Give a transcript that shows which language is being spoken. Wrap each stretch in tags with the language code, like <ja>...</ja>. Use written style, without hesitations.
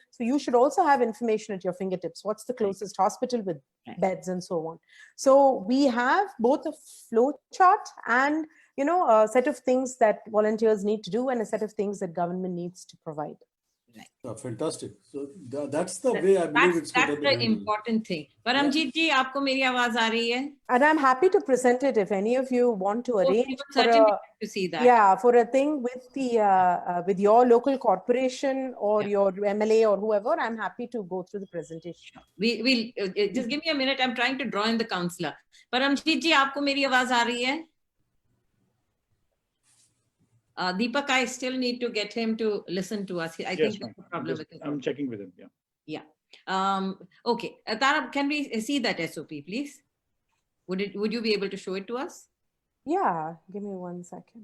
<en>So you should also have information at your fingertips. What's the closest hospital with beds and so on? So we have both a flow chart and, you know, a set of things that volunteers need to do and a set of things that government needs to provide. Fantastic. So that's the way I believe it's going to be. That's the important thing.</en> <hi>Paramjit ji, आपको मेरी आवाज आ रही है?</hi> <en>And I'm happy to present it if any of you want to arrange to see that. Yeah, for a thing with the with your local corporation or your MLA or whoever. I'm happy to go through the presentation. We will just give me a minute. I'm trying to draw in the counselor.</en> <hi>Paramjit ji, आपको मेरी आवाज आ रही है?</hi> <en>Deepak, I still need to get him to listen to us. I think that's the problem with him. I'm checking with him. Yeah. Okay. Tara, can we see that SOP, please? Would you be able to show it to us? Yeah, give me 1 second.</en>